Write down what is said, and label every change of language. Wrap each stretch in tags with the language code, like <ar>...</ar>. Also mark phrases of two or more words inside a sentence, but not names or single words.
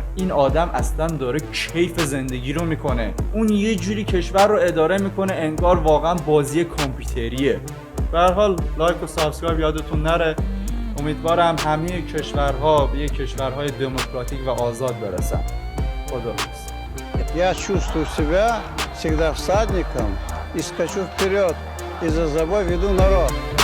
<fa>این آدم اصلا داره کیف زندگی رو میکنه. اون یه جوری کشور رو اداره میکنه انگار واقعا بازی کامپیوتریه. به هر حال لایک و سابسکرایب یادتون نره. امیدوارم همه کشورها به یک کشورهای دموکراتیک و آزاد برسن. خداحافظ.</fa> <ru>Я чувствую себя всегда всадником и скачу вперед, и за собой веду народ.</ru>